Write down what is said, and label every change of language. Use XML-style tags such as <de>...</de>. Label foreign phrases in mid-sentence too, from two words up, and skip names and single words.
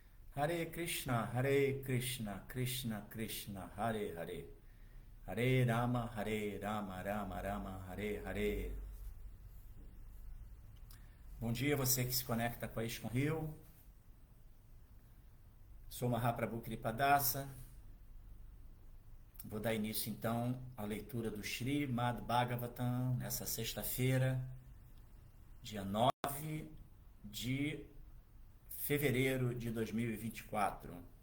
<sa>हरे कृष्ण, हरे कृष्ण, कृष्ण कृष्ण, हरे हरे. हरे राम, हरे राम, राम राम, हरे हरे.</sa> <pt>Bom dia, você que se conecta com a Iscom Rio. Sou Mahaprabhu Kripadasa. Vou dar início então à leitura do Srimad Bhagavatam nessa sexta-feira, dia 9 de fevereiro de 2024.</pt>